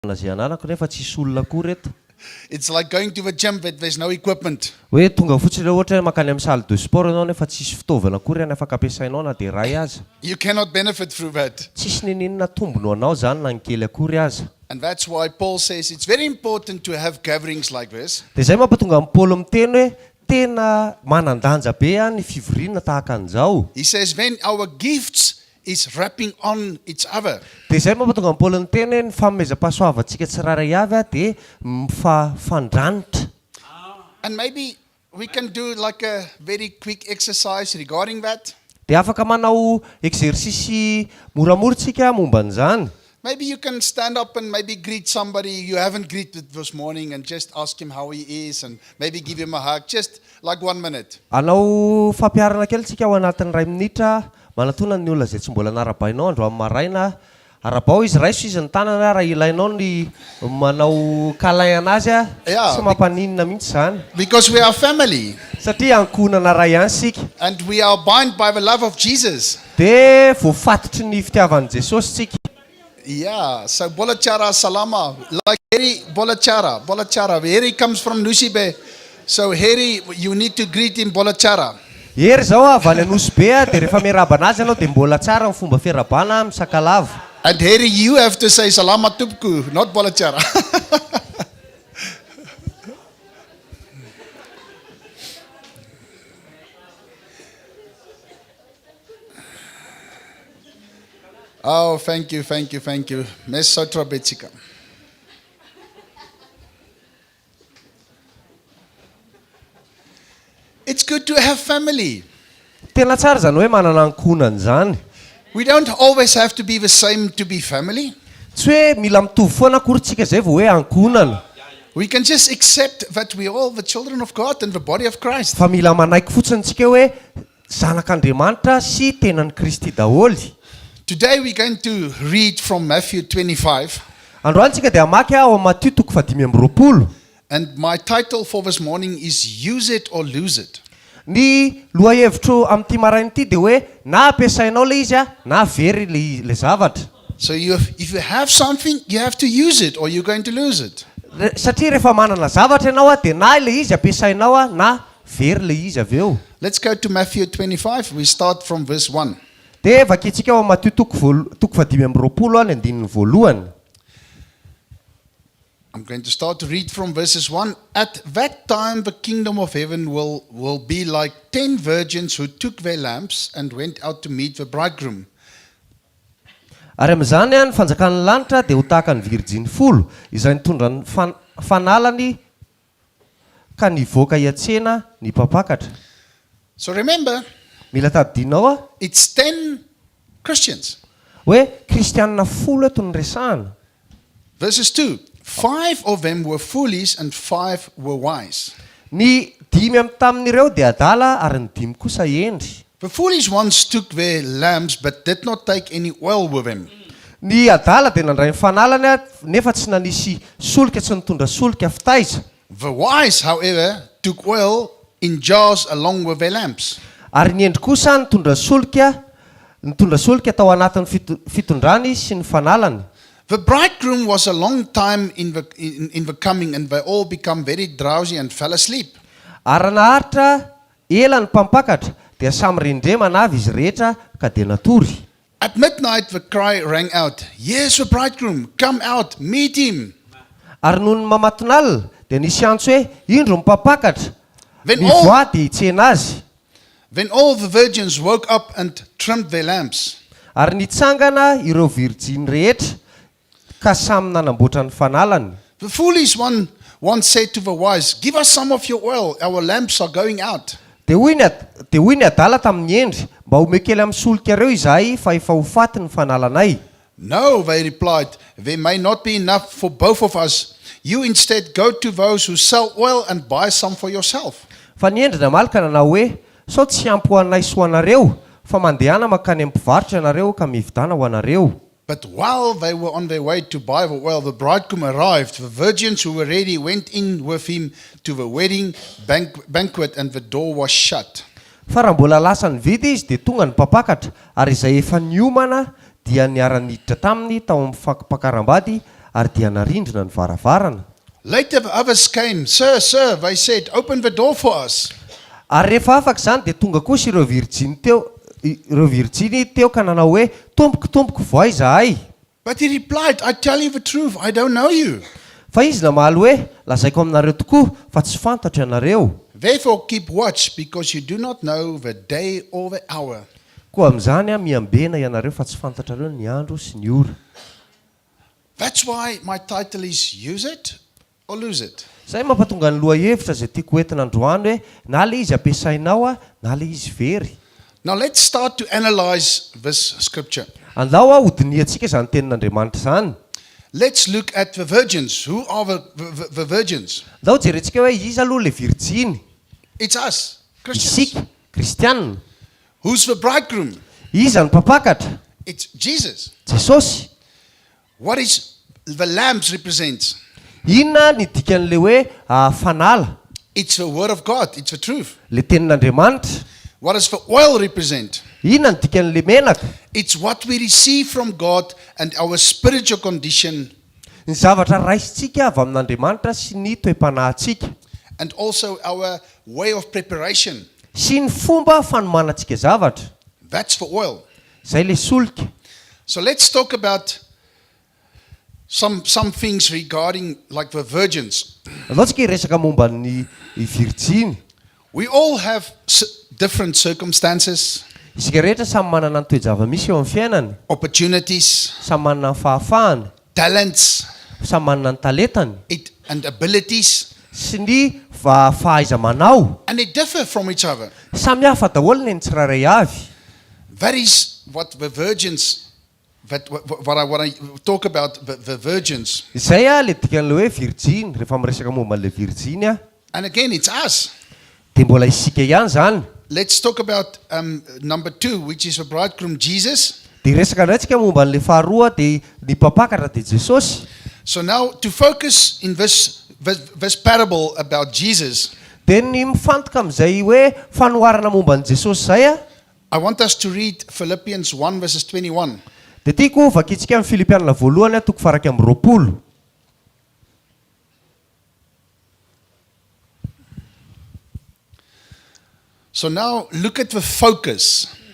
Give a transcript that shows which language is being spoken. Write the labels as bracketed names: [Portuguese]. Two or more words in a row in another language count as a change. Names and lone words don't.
[Malagasy] Ziananako nefa tsisy olona koa reto. [English] It's like going to the gym but there's no equipment. [Malagasy] Hoe tonga fotsiny rehetra ohatra hoe makany amin'ny [French] salle de sport [Malagasy] ianao nefa tsisy fitaovana koa ny afaka ampiasainao na dia ray aza. [English] You cannot benefit through that. [Malagasy] Tsisy ninina tombony anao zany na ny kely akory aza. [English] And that's why Paul says it's very important to have gatherings like this. [Malagasy] Dia zay mampatonga amin'ny Paul miteny hoe tena manandanja be ny fivoriana tahaka an'izao. [English] He says when our gifts is wrapping on each other. [Malagasy] Dia zay mampatonga amin'ny Paul miteny hoe ny fanomezam-pahasoavantsika tsirairay avy dia mifandranitra. [English] And maybe we can do like a very quick exercise regarding that. [Malagasy] Dia afaka manao exercice moramora tsika momba an'izany. [English] Maybe you can stand up and maybe greet somebody you haven't greeted this morning and just ask him how he is and maybe give him a hug, just like 1 minute. [Malagasy] Anao fampiarana kely tsika ao anatin'ny 2 minitra, manatona ny olona izay tsy mbola narabainao andro amin'ny maraina, arabao izy raiso izy ny tanana raha ilainao ny manao câlin anazy sy mampaninina mihitsy zany. [English] Because we are family. [Malagasy] Satria ankonana ray ihany sika. [English] And we are bound by the love of Jesus. [Malagasy] Dia voafatotry ny fitiavan'i Jesosy tsika. [English] Yeah, so [Malagasy] bolachara salama, [English] like Harry bolachara. Harry comes from Nusibe, so Harry, you need to greet him bolachara. [Malagasy] Hery zao avy any Nosbe dia rehefa miarabana azy ianao dia mbola tsara ny fomba fiarabana amin'ny sakalava. [English] And Harry, you have to say [Malagasy] salama tupku, [English] not bolachara. Oh, thank you. [Malagasy] Mes sotra betsika. [English] It's good to have family. [Malagasy] Tena tsara zany hoe manana ankonana zany. [English] We don't always have to be the same to be family. [Malagasy] Tsy hoe mila mitovy foana akory tsika zay vao hoe ankonana. [English] We can just accept that we are all the children of God and the body of Christ. [Malagasy] Fa mila manaiky fotsiny tsika hoe zanak'Andriamanitra sy tenan'i Kristy daholy. [English] Today we're going to read from Matthew 25. [Malagasy] Androany tsika dia hamaky ao amin'ny Matthieu 5:20. [English] And my title for this morning is Use It or Lose It. [Malagasy] Ny lohahevitro amin'ity maraina ity dia hoe na ampiasainao le izy na very le zavatra. [English] So if you have something, you have to use it or you're going to lose it. [Malagasy] Satria rehefa manana zavatra ianao dia na le izy ampiasainao na very le izy avy eo. [English] Let's go to Matthew 25. We start from verse 1. [Malagasy] Dia vakintsika ao amin'ny Matthieu 5:20 ny andinin'ny voalohany. [English] I'm going to start to read from verses 1. At that time the kingdom of heaven will be like 10 virgins who took their lamps and went out to meet the bridegroom. [Malagasy] Ary amin'izany ny fanjakan'ny lanitra dia ho tahaka ny virjiny 10 izay nitondra ny fanalany ka nivoaka hiantsena ny mpapakatra. [English] So remember, [Malagasy] mila tadidinao [English] it's 10 Christians. [Malagasy] Hoe kristianina 10 eto ny resahana. [English] Verses 2. 5 of them were foolish and 5 were wise. [Malagasy] Ny 5 tamin'ireo dia adala ary ny 5 kosa endry. [English] The foolish ones took their lamps but did not take any oil with them. [Malagasy] Ny adala dia nandray ny fanalany nefa tsy nanisy solika, tsy nitondra solika fitaiza. [English] The wise, however, took oil in jars along with their lamps. [Malagasy] Ary ny endry kosa nitondra solika tao anatin'ny fitondrany sy ny fanalany. [English] The bridegroom was a long time in the coming, and they all become very drowsy and fell asleep. [Malagasy] Ary naharitra ela ny mpampakatra dia samy rendremana avy izy rehetra ka dia natory. [English] At midnight the cry rang out, "Here's the bridegroom, come out, meet him." [Malagasy] Ary noho ny mamatonalina dia nisy antso hoe indro ny mpampakatra, mivoady hitsena azy. [English] Then all the virgins woke up and trimmed their lamps. [Malagasy] Ary nitsangana ireo virjiny rehetra ka samy nanamboatra ny fanalany. [English] The foolish one once said to the wise, "Give us some of your oil, our lamps are going out." [Malagasy] Dia hoy ny adala tamin'ny endry, mba omekely amin'ny solika ireo izahay fa efa ho faty ny fanalanay. [English] "No," they replied, "there may not be enough for both of us. You instead go to those who sell oil and buy some for yourself." [Malagasy] Fa ny endry namalaka nanao hoe, sao tsy ampy ho anay sy ho anareo, fa mandehana makany amin'ny mpivarotra ianareo ka mividana ho anareo. [English] But while they were on their way to buy the oil, the bridegroom arrived. The virgins who were ready went in with him to the wedding banquet, and the door was shut. [Malagasy] Fa raha mbola lasa nividy izy dia tonga ny mpapakatra, ary izay efa niomana dia niara-niditra taminy tao amin'ny fakapakaram-bady ary dia narindrina ny varavarana. [English] Later others came, sir, they said, open the door for us. [Malagasy] Ary rehefa afaka izany dia tonga kosa ireo virjiny teo ka nanao hoe tompoko voay zahay. [English] But he replied, I tell you the truth, I don't know you. [Malagasy] Fa izy namaly hoe lazaiko aminareo tokoa fa tsy fantatra ianareo. [English] Therefore keep watch, because you do not know the day or the hour. [Malagasy] Koa amin'izany miambena ianareo fa tsy fantatrareo ny andro sy ny ora. [English] That's why my title is Use It or Lose It. [Malagasy] Zay mampatonga ny loha hevitra izay tiako hoentina androany hoe na le izy ampiasainao na le izy very. [English] Now let's start to analyze this scripture. [Malagasy] Andao hodiniantsika izany tenin'Andriamanitra izany. [English] Let's look at the virgins. Who are the virgins? [Malagasy] Andao jerentsika hoe iza aloha le virjiny. [English] It's us, Christians. [Malagasy] Isika kristianina. [English] Who's the bridegroom? [Malagasy] Iza ny mpapakatra? [English] It's Jesus. [Malagasy] Jesosy. [English] What is the lambs represent? [Malagasy] Inona ny dikan'le hoe fanala? [English] It's the word of God. It's the truth. [Malagasy] Le tenin'Andriamanitra. [English] What does the oil represent? [Malagasy] Inona ny dikan'le menaka? [English] It's what we receive from God and our spiritual condition, [Malagasy] Ny zavatra raisitsika avy amin'Andriamanitra sy ny toe-panahintsika. [English] and also our way of preparation. [Malagasy] Sy ny fomba fanomanantsika zavatra. [English] That's the oil. [Malagasy] Zay le solika. [English] So let's talk about some things regarding like the virgins. [Malagasy] Andao tsika hiresaka momba ny virjiny. [English] We all have different circumstances, [Malagasy] Isika rehetra samy manana ny toe-java-misy eo amin'ny fiainany. [English] opportunities, [Malagasy] Samy manana ny fahafahany. [English] talents, [Malagasy] Samy manana ny talentany. [English] and abilities, [Malagasy] Sy ny fahaiza-manao. [English] and they differ from each other. [Malagasy] Samy hafa daholo ny tsirairay avy. [English] That is what the virgins, what I talk about, the virgins. [Malagasy] Izay le dikan'le hoe virjiny, rehefa miresaka momba an'le virjiny [English] And again, it's us. [Malagasy] dia mbola isika ihany zany. [English] Let's talk about number 2, which is the bridegroom, Jesus. [Malagasy] Dia resaka indray tsika momba an'le faharoa dia ny mpapakatra dia Jesosy. [English] So now, to focus in this parable about Jesus, [Malagasy] Dia ny mifantoka amin'izay hoe fanoharana momba an'i Jesosy zay [English] I want us to read Philippians 1 verses 21. [Malagasy] dia tiako vakintsika amin'ny Filipianina voalohany toko faraky amin'ny 20. [English] So now, look at the focus.